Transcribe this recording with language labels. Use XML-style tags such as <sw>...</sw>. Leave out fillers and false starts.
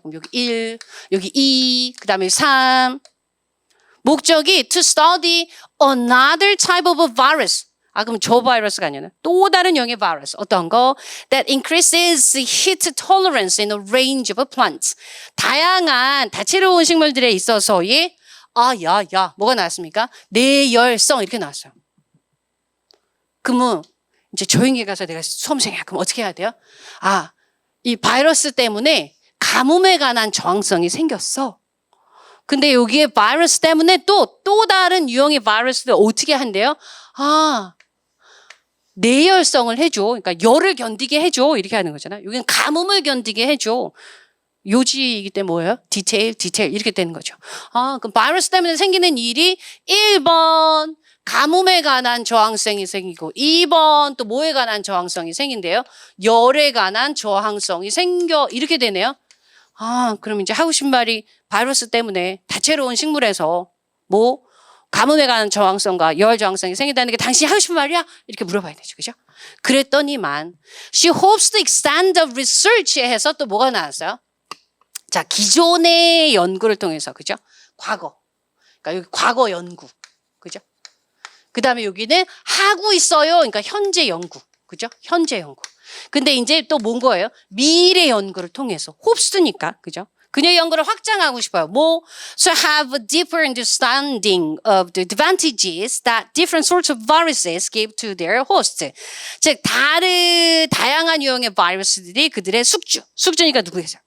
<ko>그럼 여기 1, 여기 2, 그 다음에 3. 목적이</ko> <en>to study another type of a virus.</en> <ko>그럼 저 바이러스가 아니라 또 다른 유형의 바이러스. 어떤 거?</ko> <en>That increases heat tolerance in a range of plants.</en> <ko>다양한 다채로운 식물들에 있어서의 뭐가 나왔습니까? 내열성 이렇게 나왔어요. 그러면 이제 조용히 가서 내가 수험생이야. 그럼 어떻게 해야 돼요? 이 바이러스 때문에 가뭄에 관한 저항성이 생겼어. 근데 여기에 바이러스 때문에 또 다른 유형의 바이러스들 어떻게 한대요? 내열성을 해줘. 그러니까 열을 견디게 해줘. 이렇게 하는 거잖아요. 여기는 가뭄을 견디게 해줘. 요지이기 때문에 뭐예요? 디테일 이렇게 되는 거죠. 그럼 바이러스 때문에 생기는 일이 1번 가뭄에 관한 저항성이 생기고 2번 또 뭐에 관한 저항성이 생긴대요? 열에 관한 저항성이 생겨 이렇게 되네요. 그럼 이제 하고 싶은 말이 바이러스 때문에 다채로운 식물에서 가뭄에 관한 저항성과 열 저항성이 생긴다는 게 당신이 하고 싶은 말이야? 이렇게 물어봐야 되죠. 그죠? 그랬더니만</ko> <en>she hopes to extend the research</en> <ko>해서 또 뭐가 나왔어요? 자, 기존의 연구를 통해서, 그죠? 과거. 그러니까 여기 과거 연구. 그죠? 그 다음에 여기는 하고 있어요. 그러니까 현재 연구. 그죠? 현재 연구. 근데 이제 또 뭔 거예요? 미래 연구를 통해서. 홉스니까. 그죠? 그녀의 연구를 확장하고 싶어요.</ko> <en>So have a deeper understanding of the advantages that different sorts of viruses give to their host.</en> <ko>즉, 다양한 유형의 바이러스들이 그들의 숙주니까 누구겠어요?</ko>